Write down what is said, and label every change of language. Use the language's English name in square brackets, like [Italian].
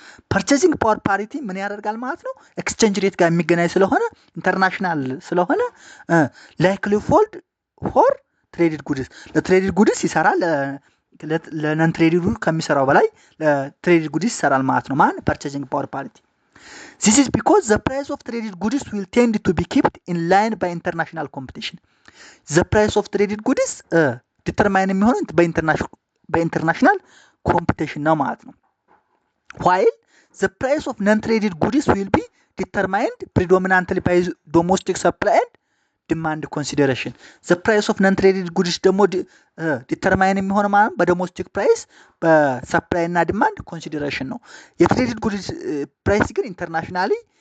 [Amharic] Purchasing power parity ምን ያደርጋል ማለት ነው? ኤክስቼንጅ ሬት ጋር የሚገናኝ ስለሆነ ኢንተርናሽናል ስለሆነ [English] likely hold for traded goods. [Amharic] ለትሬዲድ ጉድስ ይሰራል፣ ለነን ትሬዲድ ከሚሰራው በላይ ለትሬዲድ ጉድስ ይሰራል ማለት ነው። ማን? [English] purchasing power parity. This is because the price of traded goods will tend to be kept in line by international competition. The price of traded goods determine [Amharic] የሚሆነው በኢንተርናሽናል ኮምፒቲሽን ነው ማለት ነው። [English] While the price of non-traded goods will be determined predominantly by domestic supply and demand consideration. The price of non-traded goods [Amharic] ደግሞ determine የሚሆነው ማለት በዶሜስቲክ ፕራይስ በሰፕላይ እና ዲማንድ ኮንሲደሬሽን ነው። የትሬዲድ ጉድስ ፕራይስ ግን ኢንተርናሽናሊ